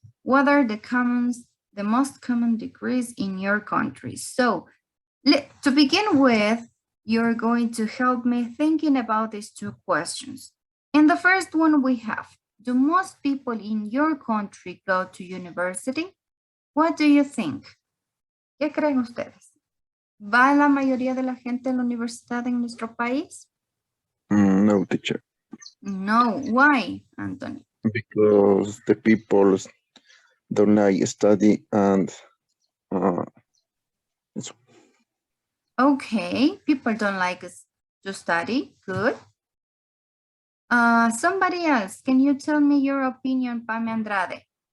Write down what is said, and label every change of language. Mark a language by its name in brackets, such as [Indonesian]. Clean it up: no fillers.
[English] What are the most common degrees in your country? So, to begin with, you're going to help me thinking about these two questions. In the first one we have, do most people in your country go to university? What do you think? [Spanish] ¿Qué creen ustedes? ¿Va la mayoría de la gente a la universidad en nuestro país? [English] No, teacher. No. Why, Anthony? Because the people don't like study and Okay, people don't like to study. Good. Somebody else, can you tell me your opinion, Pame Andrade?